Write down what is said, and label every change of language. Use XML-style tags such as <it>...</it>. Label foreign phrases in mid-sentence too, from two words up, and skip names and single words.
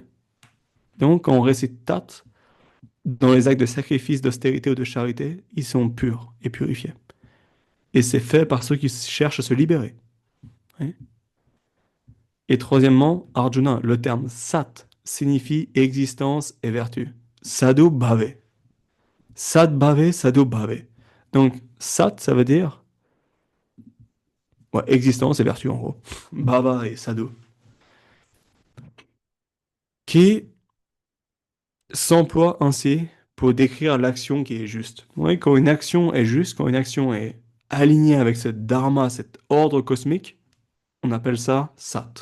<fr>Donc, quand on récite Tat, dans les actes de sacrifice, d'austérité ou de charité, ils sont purs et purifiés. Et c'est fait par ceux qui cherchent à se libérer. Oui. Et troisièmement, Arjuna, le terme sat signifie existence et vertu.</fr> <sa>Sadhu bhave. Sat bhave, sadhu bhave.</sa> <fr>Donc, sat, ça veut dire ouais, existence et vertu en gros. Bhava et sadhu. Qui s'emploie ainsi pour décrire l'action qui est juste. Oui, quand une action est juste, quand une action est alignée avec ce dharma, cet ordre cosmique, on appelle ça sat.</fr>